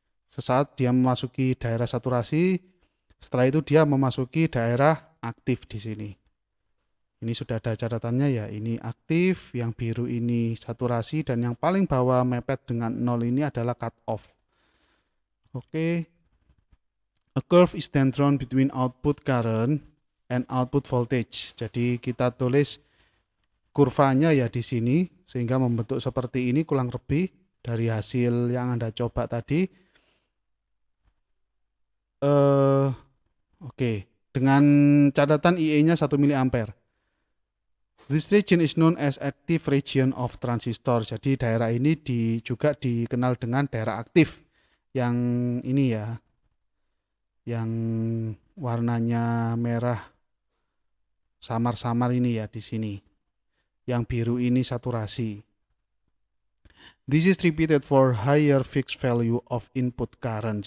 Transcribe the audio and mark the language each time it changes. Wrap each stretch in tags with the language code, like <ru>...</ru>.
<id>Sesaat dia memasuki daerah saturasi, setelah itu dia memasuki daerah aktif di sini. Ini sudah ada catatannya ya, ini aktif, yang biru ini saturasi, dan yang paling bawah mepet dengan 0 ini adalah cut off. Oke.</id> <en>A curve is then drawn between output current and output voltage.</en> <id>Jadi kita tulis kurvanya ya di sini, sehingga membentuk seperti ini kurang lebih dari hasil yang Anda coba tadi. Oke. Dengan catatan IE-nya 1 mili ampere.</id> <en>This region is known as active region of transistor.</en> <id>Jadi daerah ini juga dikenal dengan daerah aktif. Yang ini ya, yang warnanya merah samar-samar ini ya di sini. Yang biru ini saturasi.</id> <en>This is repeated for higher fixed value of input current.</en>